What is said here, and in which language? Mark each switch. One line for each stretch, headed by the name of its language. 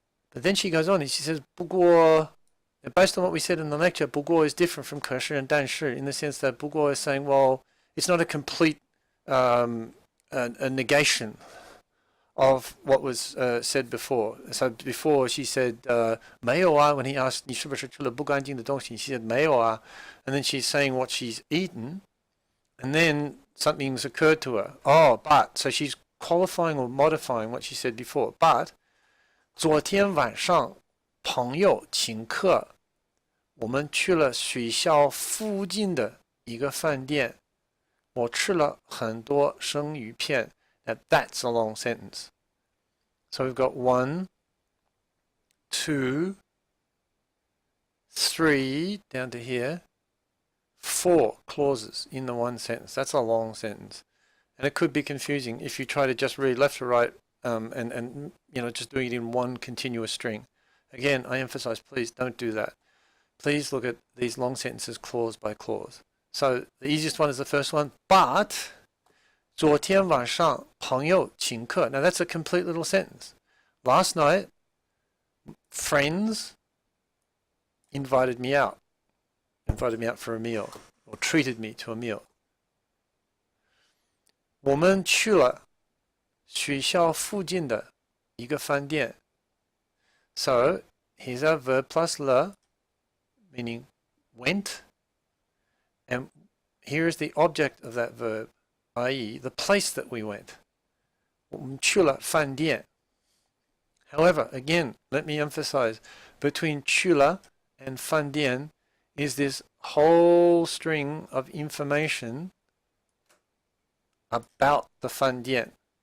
English: But then she goes on and she says, 不过, based on what we said in the lecture, 不过 is different from 可是 and 但是 in the sense that 不过 is saying, well, it's not a complete a negation of what was said before. So before she said
Chinese: 没有啊
English: when he asked
Chinese: 你是不是吃了不干净的东西
English: she said
Chinese: 没有啊
English: and then she's saying what she's eaten and then something's occurred to her. Oh, but, so she's qualifying or modifying what she said before. But
Chinese: 昨天晚上朋友请客我们去了学校附近的一个饭店我吃了很多生鱼片
English: Now that's a long sentence. So we've got 1, 2, 3, down to here, 4 clauses in the one sentence. That's a long sentence. And it could be confusing if you try to just read left to right and you know, just doing it in one continuous string. Again, I emphasize, please don't do that. Please look at these long sentences clause by clause. So the easiest one is the first one, but
Chinese: 昨天晚上朋友请客.
English: Now that's a complete little sentence. Last night, friends invited me out for a meal, or treated me to a meal.
Chinese: 我们去了学校附近的一个饭店.
English: So here's our verb plus le, meaning went, and here is the object of that verb, i.e. the place that we went.
Chinese: 我们去了饭店.
English: However, again, let me emphasize, between 去了 and 饭店 is this whole string of information about the 饭店.